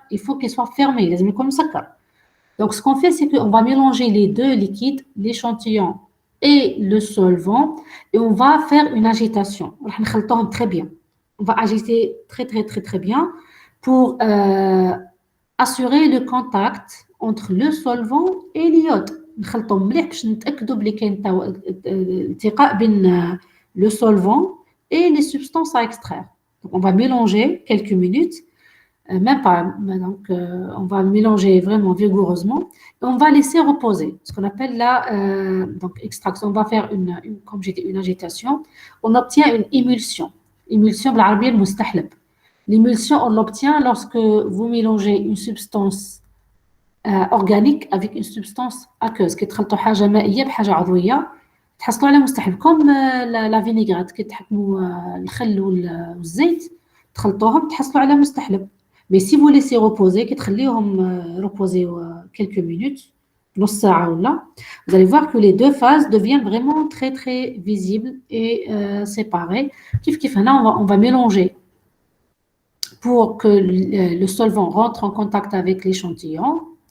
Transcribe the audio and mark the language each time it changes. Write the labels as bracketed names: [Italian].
[French] Il faut qu'il soit fermé, comme ça. Donc, ce qu'on fait, c'est qu'on va mélanger les deux liquides, l'échantillon et le solvant et on va faire une agitation. [Arabic] راح نخلطوهم [French] très bien. On va agiter très bien pour assurer le contact entre le solvant et l'iode. [Arabic] نخلطهم مليح باش نتأكدوا بلي كاين التقاء بين [French] le solvant et les substances à extraire. Donc, on va mélanger quelques minutes, même pas, donc on va mélanger vraiment vigoureusement et on va laisser reposer, ce qu'on appelle la donc extraction. On va faire comme j'ai dit, une agitation. On obtient une émulsion. [Arabic] Émulsion بالعربية المستحلب. [French] L'émulsion, on l'obtient lorsque vous mélangez une substance organique avec une substance aqueuse. [Arabic] كي تخلطوا حاجة مائية بحاجة عضوية تحصلوا على مستحلب كوم لا فينيغرات كي تحكموا الخل والزيت تخلطوهم تحصلوا على مستحلب. [French] Mais si vous laissez reposer [Arabic] كي تخليوهم [French] reposer quelques minutes [Arabic] نص ساعة ولا [French] vous allez voir que les deux phases deviennent vraiment très visibles et séparées. [Arabic] كيف هنا [French] on va mélanger pour que le solvant rentre en contact avec l'échantillon.